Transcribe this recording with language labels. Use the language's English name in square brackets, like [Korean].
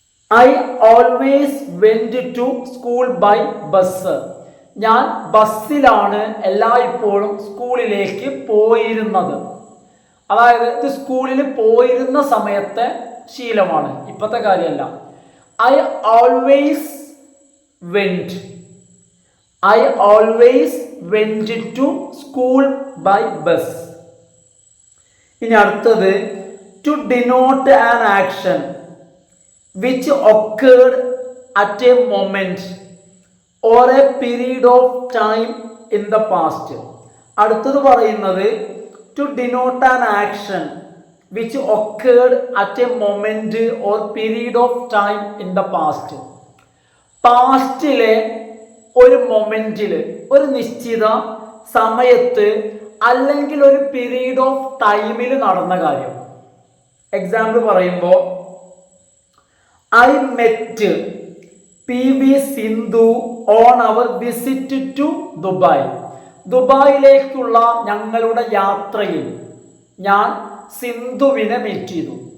[English] I always went to school by bus, [Malayalam] ഞാൻ ബസ്സിലാണ് എല്ലായ്പ്പോഴും സ്കൂളിലേക്ക് പോയിരുന്നത്. അതായത് ഇത് സ്കൂളിൽ പോയിരുന്ന സമയത്തെ ശീലമാണ്, ഇപ്പോഴത്തെ കാര്യമല്ല. [English] I always went, I always went to school by bus. [Malayalam] ഇനി അടുത്തത് [English] To denote an action which occurred at a moment or a period of time in the past. [Malayalam] അടുത്തത് പറയുന്നത് [English] to denote an action which occurred at a moment or period of time in the past. [Malayalam] പാസ്റ്റിലെ ഒരു മൊമെന്റിൽ, ഒരു നിശ്ചിത സമയത്ത് അല്ലെങ്കിൽ ഒരു period of ടൈമിൽ നടന്ന കാര്യം. എക്സാമ്പിൾ പറയുമ്പോൾ, [English] I met PV Sindhu on our visit to Dubai. [Malayalam] ദുബായിലേക്കുള്ള ഞങ്ങളുടെ യാത്രയിൽ ഞാൻ സിന്ധുവിനെ മീറ്റ് ചെയ്തു.